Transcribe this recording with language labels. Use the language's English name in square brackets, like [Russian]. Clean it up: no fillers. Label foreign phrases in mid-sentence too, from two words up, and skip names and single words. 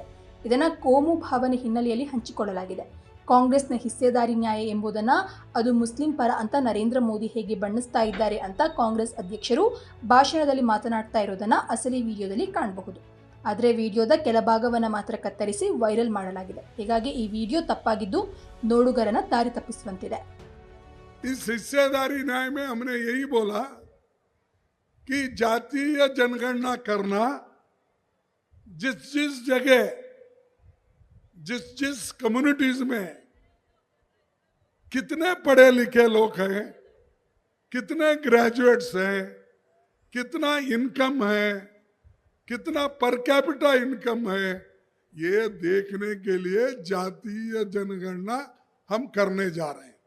[Kannada] ಇದನ್ನು ಕೋಮು ಭಾವನೆ ಹಿನ್ನೆಲೆಯಲ್ಲಿ ಹಂಚಿಕೊಳ್ಳಲಾಗಿದೆ. ಕಾಂಗ್ರೆಸ್ನ ಹಿಸ್ಸೇದಾರಿ ನ್ಯಾಯ ಎಂಬುದನ್ನು ಅದು ಮುಸ್ಲಿಂ ಪರ ಅಂತ ನರೇಂದ್ರ ಮೋದಿ ಹೇಗೆ ಬಣ್ಣಿಸ್ತಾ ಇದ್ದಾರೆ ಅಂತ ಕಾಂಗ್ರೆಸ್ ಅಧ್ಯಕ್ಷರು ಭಾಷಣದಲ್ಲಿ ಮಾತನಾಡ್ತಾ ಇರೋದನ್ನು ಅಸಲಿ ವಿಡಿಯೋದಲ್ಲಿ ಕಾಣಬಹುದು. ಆದರೆ ವಿಡಿಯೋದ ಕೆಲ ಭಾಗವನ್ನು ಮಾತ್ರ ಕತ್ತರಿಸಿ ವೈರಲ್ ಮಾಡಲಾಗಿದೆ. ಹೀಗಾಗಿ ಈ ವಿಡಿಯೋ ತಪ್ಪಾಗಿದ್ದು ನೋಡುಗರನ್ನ ದಾರಿ ತಪ್ಪಿಸುವಂತಿದೆ. [Hindi] इस हिस्सेदारी न्याय में हमने यही बोला कि जातीय जनगणना करना जिस जगह जिस कम्युनिटीज में कितने पढ़े लिखे लोग हैं, कितने ग्रेजुएट्स हैं, कितना इनकम है, कितना [English] per capita income [Hindi] है, ये देखने के लिए जातीय जनगणना हम करने जा रहे हैं.